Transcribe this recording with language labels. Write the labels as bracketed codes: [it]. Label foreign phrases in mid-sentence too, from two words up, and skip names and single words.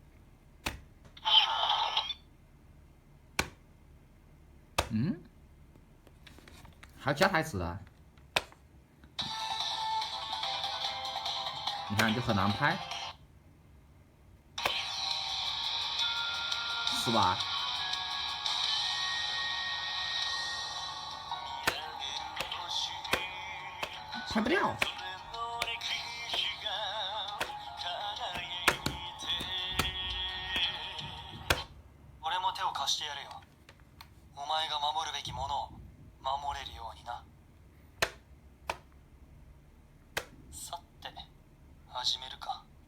[zh] 还有其他台词的，你看就很难拍，是吧？拍不掉。 [ja] 俺も手を貸してやれよ。お前が守るべきものを守れるようにな。さて、始めるか。